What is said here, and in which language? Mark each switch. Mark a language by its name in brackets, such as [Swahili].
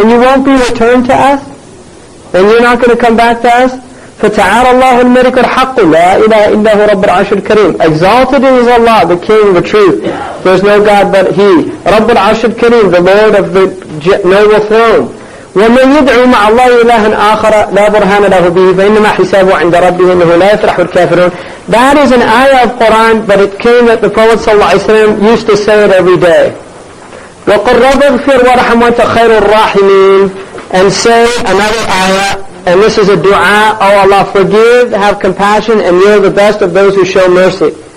[English] And you won't be returned to us? And you're not going to come back to us? [Arabic] فَتَعَالَى اللَّهُ الْمَلِكُ الْحَقُّ لَا إِلَهَ إِلَّا هُوَ رَبُّ الْعَرْشِ الْكَرِيمِ. [English] Exalted is Allah, the King, the truth. There's no God but He. [Arabic] رَبُّ الْعَرْشِ الْكَرِيمِ, [English] the Lord of the noble throne. [Arabic] ومن يدعو مع الله إلها آخر لا برهان له به فإنما حسابه عند ربه إنه لا يفلح الكافرون. [English] That is an ayah of Quran, but it came that the Prophet ﷺ used to say it every day. [Arabic] وَقُلْ رَبِّ اغْفِرْ وَارْحَمْ وَأَنْتَ خَيْرُ الرَّاحِمِينَ. [English] And say another ayah, and this is a dua, oh Allah, forgive, have compassion, and you're the best of those who show mercy.